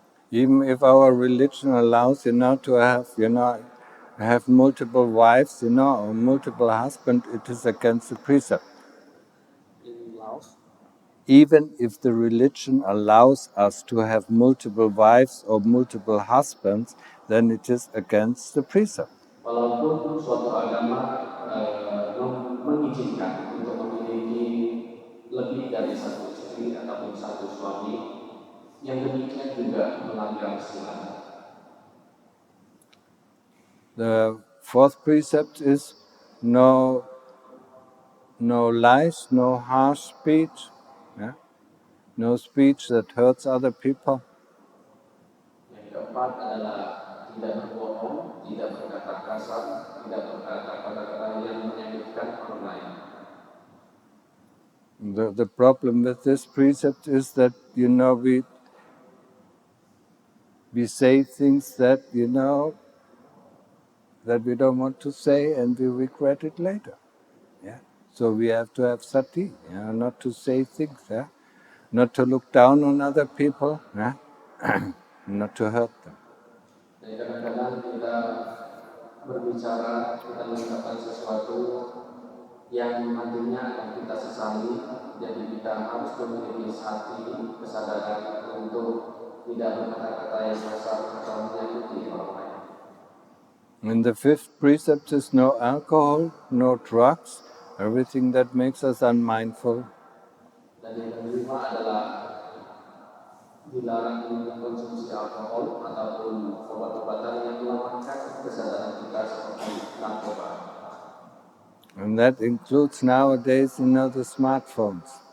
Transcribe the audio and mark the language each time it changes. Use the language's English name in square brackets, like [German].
[English] Even if our religion allows, to have multiple wives, or multiple husbands, it is against the precept. In Laos, even if the religion allows us to have multiple wives or multiple husbands, then it is against the precept. [Indonesian] Walaupun suatu agama mengizinkan untuk memiliki lebih dari satu istri ataupun satu suami, yang demikian juga melanggar sila. [English] The fourth precept is no lies, no harsh speech, no speech that hurts other people. [Indonesian] Yang keempat adalah tidak berbohong, tidak berkata kasar, tidak berkata kata-kata yang menyakitkan orang lain. [English] The problem with this precept is that we say things that that we don't want to say, and we regret it later. So we have to have sati, not to say things, not to look down on other people, not to hurt them. [Indonesian] Jadi kadang-kadang kita berbicara, kita mengatakan sesuatu yang nantinya akan kita sesali, jadi kita harus memiliki hati, kesadaran untuk tidak berkata-kata yang kasar atau menyakiti orang lain. [English] And the fifth precept is no alcohol, no drugs, everything that makes us unmindful. [Indonesian] Dan yang kelima adalah dilarang mengkonsumsi alkohol ataupun obat-obatan yang melemahkan kesadaran kita seperti narkoba. [English] And that includes nowadays, the smartphones.